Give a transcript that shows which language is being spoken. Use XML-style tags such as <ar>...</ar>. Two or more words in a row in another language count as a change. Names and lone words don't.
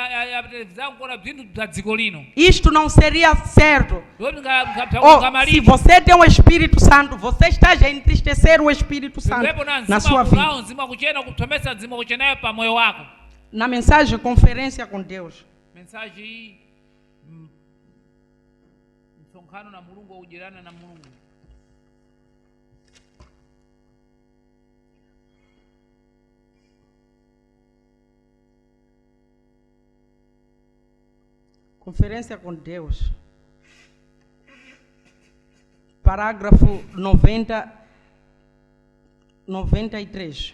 <pt>Isto não seria certo. Se você tem o Espírito Santo, você está a entristecer o Espírito Santo na sua vida. Na mensagem Conferência com Deus,</pt> <ny>mensagem msonkhano na Mulungu, ujirana na Mulungu.</ny> <pt>Conferência com Deus, parágrafo 93.</pt>